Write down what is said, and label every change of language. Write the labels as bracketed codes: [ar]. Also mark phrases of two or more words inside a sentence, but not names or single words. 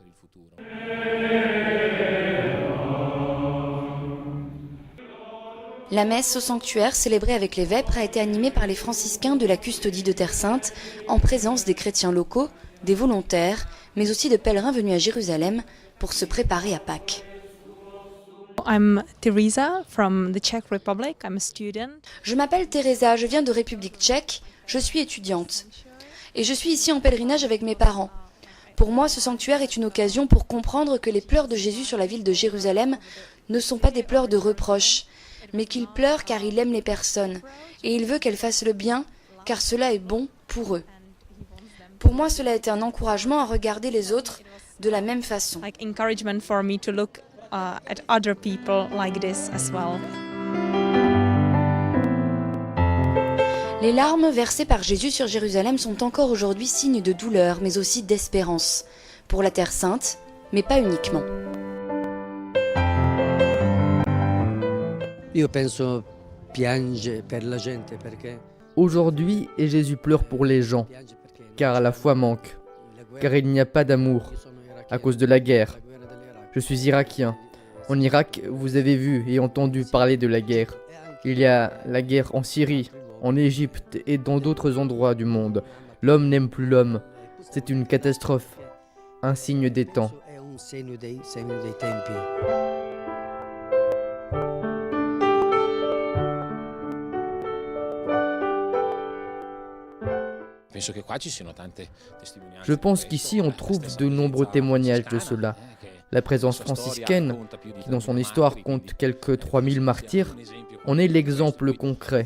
[fr] La messe au sanctuaire, célébrée avec les vêpres, a été animée par les franciscains de la custodie de Terre Sainte, en présence des chrétiens locaux, des volontaires, mais aussi de pèlerins venus à Jérusalem pour se préparer à Pâques. [en] I'm Teresa from the Czech Republic. I'm a student. [fr] Je m'appelle Teresa, je viens de République tchèque, je suis étudiante. Et je suis ici en pèlerinage avec mes parents. Pour moi, ce sanctuaire est une occasion pour comprendre que les pleurs de Jésus sur la ville de Jérusalem ne sont pas des pleurs de reproche, mais qu'il pleure car il aime les personnes, et il veut qu'elles fassent le bien, car cela est bon pour eux. Pour moi, cela a été un encouragement à regarder les autres de la même façon. [en] Like encouragement for me to look at other people like this as well. [fr] Les larmes versées par Jésus sur Jérusalem sont encore aujourd'hui signes de douleur, mais aussi d'espérance, pour la Terre Sainte, mais pas uniquement. [it] Io penso piange per la gente perché [fr] Aujourd'hui, et Jésus pleure pour les gens, car la foi manque, car il n'y a pas d'amour, à cause de la guerre. Je suis irakien. En Irak, vous avez vu et entendu parler de la guerre. Il y a la guerre en Syrie, en Égypte et dans d'autres endroits du monde. L'homme n'aime plus l'homme. C'est une catastrophe, un signe des temps. [it] è un segno dei tempi. [fr] Je pense qu'ici on trouve de nombreux témoignages de cela. La présence franciscaine, qui dans son histoire compte quelques 3000 martyrs, en est l'exemple concret.